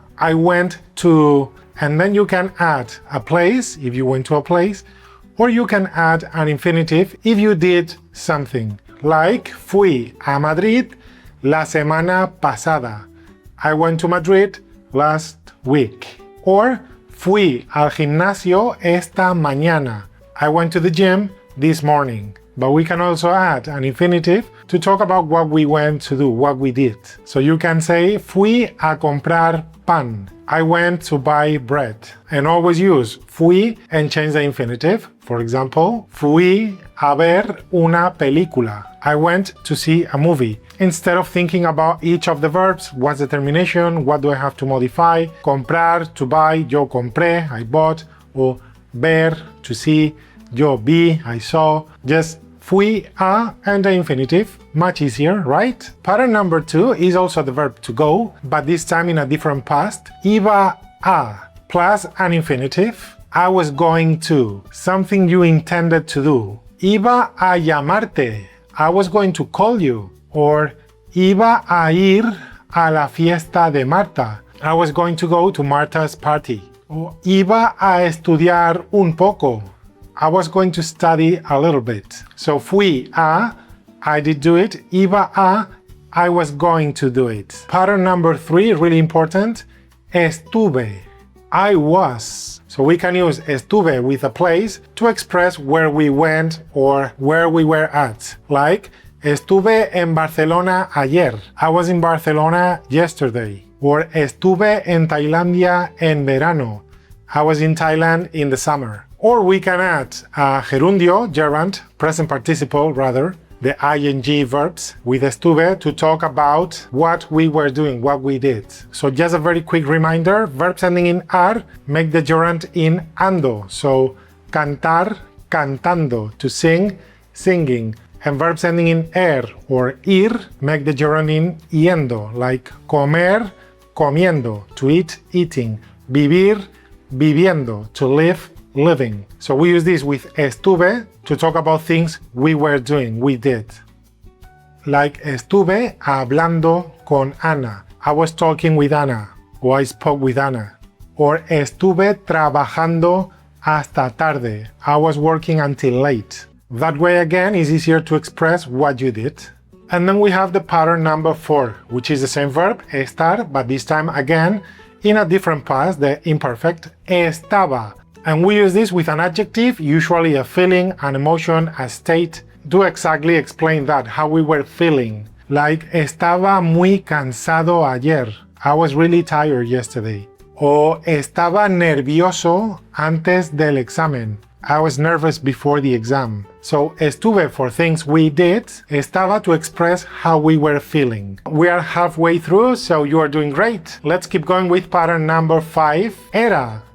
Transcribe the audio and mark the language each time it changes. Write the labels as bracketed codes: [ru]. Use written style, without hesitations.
[en] I went to, and then you can add a place if you went to a place, or you can add an infinitive if you did something. [es] Like, fui a Madrid la semana pasada. [en] I went to Madrid last week. [es] Or, fui al gimnasio esta mañana. [en] I went to the gym this morning. But we can also add an infinitive to talk about what we went to do, what we did. So you can say, [es] fui a comprar pan. [en] I went to buy bread. And always use fui and change the infinitive. [es] For example, fui a ver una película. [en] I went to see a movie. Instead of thinking about each of the verbs, what's the termination, what do I have to modify, comprar, to buy, yo compré, I bought, or ver, to see, yo vi, I saw. Just fui a and the infinitive, much easier, right? Pattern number 2 is also the verb to go, but this time in a different past. Iba a plus an infinitive. I was going to, something you intended to do. [es] Iba a llamarte. [en] I was going to call you. [es] Or iba a ir a la fiesta de Marta. [en] I was going to go to Marta's party. [es] Or iba a estudiar un poco. [en] I was going to study a little bit. So fui a, I did do it. Iba a, I was going to do it. Pattern number 3, really important. Estuve, I was. So we can use estuve with a place to express where we went or where we were at. [es] Like, estuve en Barcelona ayer. [en] I was in Barcelona yesterday. [es] Or estuve en Tailandia en verano. [en] I was in Thailand in the summer. Or we can add a gerundio, gerund, present participle rather, the ing verbs with estuve to talk about what we were doing, what we did. So just a very quick reminder, verbs ending in ar make the gerund in ando. So cantar, cantando, to sing, singing. And verbs ending in er or ir make the gerund in yendo, like comer, comiendo, to eat, eating, vivir, viviendo, to live, living. So we use this with estuve to talk about things we were doing, we did. [es] Like estuve hablando con Ana. [en] I was talking with Ana, or I spoke with Ana. [es] Or estuve trabajando hasta tarde. [en] I was working until late. That way again is easier to express what you did. And then we have the pattern number 4, which is the same verb, estar, but this time again in a different past, the imperfect, estaba. And we use this with an adjective, usually a feeling, an emotion, a state, to exactly explain that, how we were feeling. [es] Like, estaba muy cansado ayer. [en] I was really tired yesterday. [es] O estaba nervioso antes del examen. [en] I was nervous before the exam. So estuve for things we did, estaba to express how we were feeling. We are halfway through, so you are doing great. Let's keep going with pattern number 5. Era.